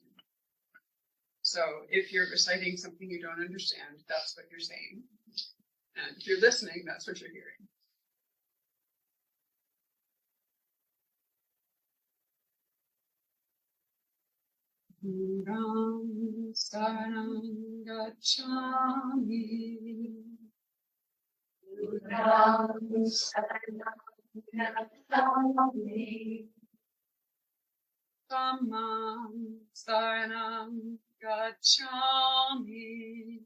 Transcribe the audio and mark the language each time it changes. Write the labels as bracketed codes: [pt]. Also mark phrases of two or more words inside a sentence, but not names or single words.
[en] So if you're reciting something you don't understand, that's what you're saying. And if you're listening, that's what you're hearing. [pi] Ram Saranam Gacchami. Ram Saranam Gacchami. Dhammam Saranam Gacchami.